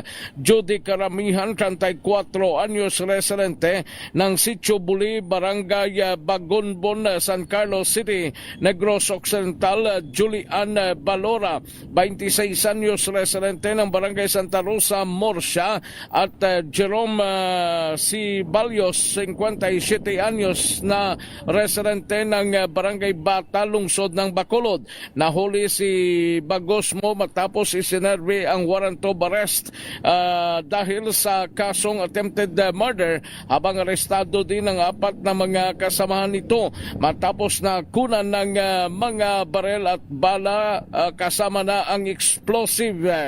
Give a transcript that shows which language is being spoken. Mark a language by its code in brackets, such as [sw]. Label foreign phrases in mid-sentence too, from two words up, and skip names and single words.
[tl] Judy Karamihan, 34 anyos, residente ng Sitio Buli, Barangay Bagonbon, San Carlos City, Negros Occidental. Julian Balora, 26 anyos, residente ng Barangay Santa Rosa, Morsha. At Jerome Cibalios, 57 anyos, na residente ng Barangay Bata, lungsod ng Bacolod. Nahuli si Bagosmo matapos isinerve ang [en] warrant of arrest [tl] dahil sa kasong [en] attempted murder, [tl] habang arestado din ang 4 na mga kasamahan nito matapos na kunan ng mga barel at bala kasama na ang explosive.